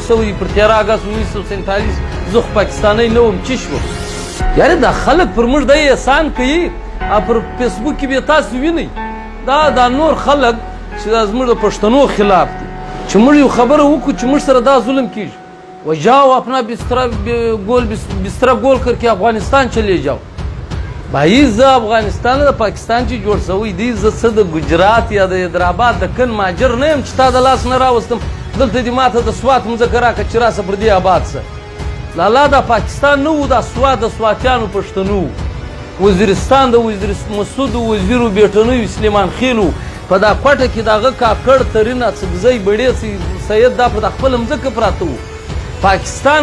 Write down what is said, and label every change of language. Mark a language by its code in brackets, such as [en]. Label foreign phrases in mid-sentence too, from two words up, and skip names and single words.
[ps] شوی پر 13 اگست 1947 زه خو پاکستانی نه وم چې شو یاره دا خلک پر موږ دا احسان کوي پر فیسبوک کې به تاسو وینئ دا نور خلک چې دا زموږ د پښتنو خلاف دي چې موږ یو خبره وکړو چې موږ سره دا ظلم کیږي و [ur] جاؤ اپنا بستر گول کر کے افغانستان چلے جاؤ [ps] بھائی زه افغانستان د پاکستان چې جوړ شوی دی زه څه د ګجرات یا د حیدرآباد د کن ماجر نه یم چې تا د لاس نه راوستم دلته دې ماته د سوات مځکه راکړه چې راسه پر دې آباد شه لالا دا پاکستان نه و دا سوات د سواتیانو پښتنو وزیرستان د مسعود وزیرو بیټنیو سلیمان خیل و په دا کوټه کې د هغه کاکړ ترین اڅکزی بړې سید دا په د خپل مځکه پراته و پاکستان